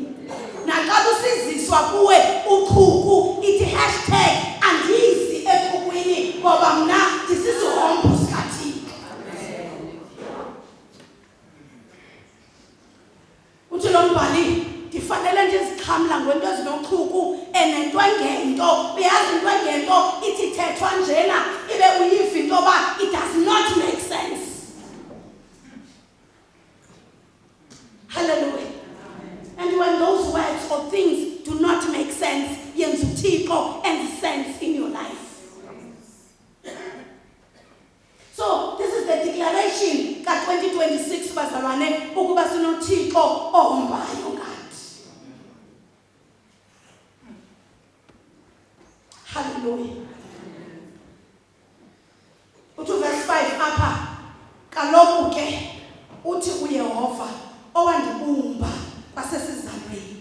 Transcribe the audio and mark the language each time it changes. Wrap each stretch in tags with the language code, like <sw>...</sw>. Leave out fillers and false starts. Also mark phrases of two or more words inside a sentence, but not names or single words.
<xh>Naxa kusiziswa kuwe uchuku ithi #andizi echukwini ngoba mna ndisisihombo sikaThixo. Uthi lo mbhali ndifanele ndizixhamla ngento ezinochuku enento engento. Uyazi into engento ithi thethwa njena ibe uyiva into yoba</xh> <en>it does not make sense. Hallelujah. And when those words or things do not make sense,</en> <xh>yenza uThixo</xh> <en>and sense in your life. So this is the declaration</en> <xh>ka-2026 bazalwane ukuba sinoThixo ohombayo ngathi. Hallelujah. Uthi verse 5 apha, kaloku ke uthi uYehova owandibumba kwasesizalweni.</xh>